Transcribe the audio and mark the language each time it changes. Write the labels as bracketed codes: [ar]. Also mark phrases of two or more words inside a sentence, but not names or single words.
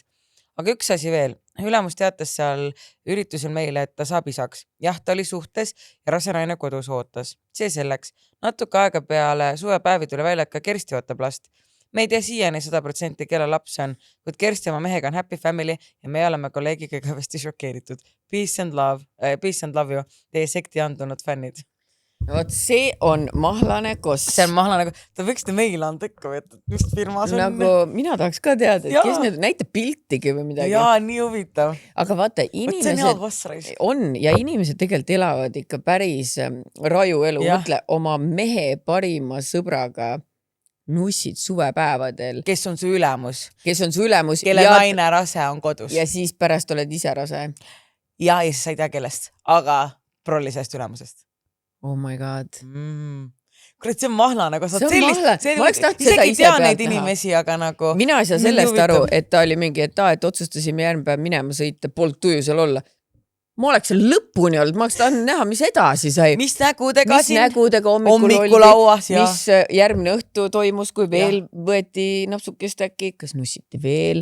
[et] Aga üks asi veel. Ülemus teatas seal üritusel meile, et ta saab isaks. Jah, ta oli suhtes ja raseraine kodus ootas. See selleks. Natuke aega peale suvepäevi tuli välja, et ka Kersti ootab last. Me ei tea siiani 100%, kelle laps on, kuid Kersti oma mehega on [en] happy family [et] ja me oleme kolleegiga kõvasti šokeeritud. [en] Peace and love you, [et] teie sekti andunud fännid. Vot see on mahlane koss. See on mahlane koss. Ta võiks meile anda ikka, et mis firmas on. Nagu mina tahaks ka teada, et kes need näitab piltigi või midagi. Jaa, nii huvitav. Aga vaata, inimesed on ja inimesed tegelikult elavad ikka päris raju elu. Mõtle oma mehe parima sõbraga nussid suvepäevadel. Kes on su ülemus. Kelle naine rase on kodus. Ja siis pärast oled ise rase. Ja siis sa ei tea kellest, aga prollisest ülemusest. [en] Oh my god. [et] Kurat, see on mahlane, kui sa isegi tea neid inimesi, aga nagu... Mina ei saa sellest aru, et ta oli mingi, et otsustasime järgmine päev minema sõita, polnud tuju seal olla. Ma oleks seal lõpuni olnud, ma oleks tahtnud näha, mis edasi sai. Mis nägudega hommikul lauas, ja mis järgmine õhtu toimus, kui veel võeti napsukest äkki, kas nussiti veel.